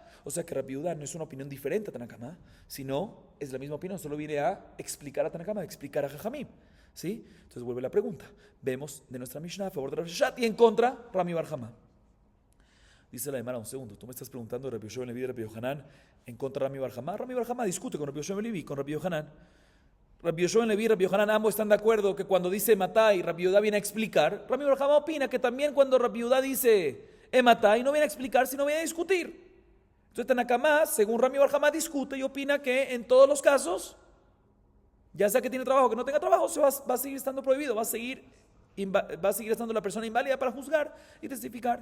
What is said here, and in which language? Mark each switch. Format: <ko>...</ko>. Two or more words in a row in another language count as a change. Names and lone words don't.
<es>O sea que Rabbi Yehuda no es una opinión diferente a Tanakama, sino es la misma opinión, solo viene a explicar a Tanakama, a explicar a Jajamim. ¿Sí? Entonces vuelve la pregunta. Vemos de nuestra Mishnah a favor de Rav Sheshat y en contra Rami Bar Hama. Dice la Gemara, un segundo, tú me estás preguntando de Rabbi Yoshua ben Levi y Rabbi Yohanan en contra de Rami Bar Hama. Rami Bar Hama discute con Rabbi Yoshua ben Levi y con Rabbi Yohanan. Rabbi Yoshua ben Levi y Rabbi Yohanan ambos están de acuerdo que cuando dice Matai, Rabbi Yehuda viene a explicar. Rami Bar Hama opina que también cuando Rabbi Yehuda dice Matai no viene a explicar, sino viene a discutir. Entonces Tanakama, según Rami Bar Hama, discute y opina que en todos los casos, ya sea que tiene trabajo o que no tenga trabajo, va a seguir estando prohibido, va a seguir estando la persona inválida para juzgar y testificar.</es>